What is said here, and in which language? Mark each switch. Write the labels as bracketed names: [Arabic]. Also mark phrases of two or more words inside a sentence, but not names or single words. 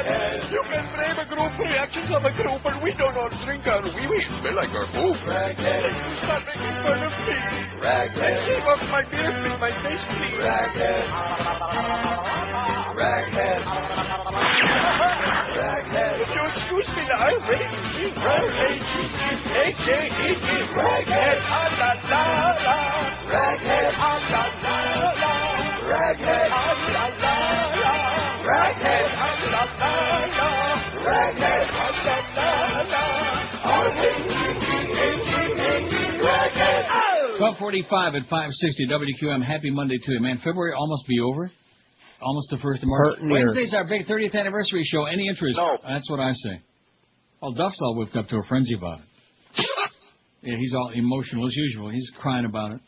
[English] You can blame a group reactions of a group, but we do not drink our wee-wee. It smell like our poop. Raghead. Stop making fun of me. Raghead. Shave off my beard, make my face clean. Raghead. Raghead. Raghead. Would you excuse me now? I'm ready to sing. R-A-G-G-A-K-E-D. Raghead. Ah-la-la-la. Raghead. Ah-la-la-la. Raghead. Ah-la-la-la. Raghead. Ah-la-la-la. Raghead. Ah-la-la-la. R-A-G-G-A-G-A-D. Raghead. 12:45 at 560 WQAM. Happy Monday to you, man. February almost be over. Almost the 1st of March. Wednesday's our big 30th anniversary show. Any interest? No. That's what I say. Well, Duff's all whipped up to a frenzy about it. Yeah, he's all emotional as usual. He's crying about it.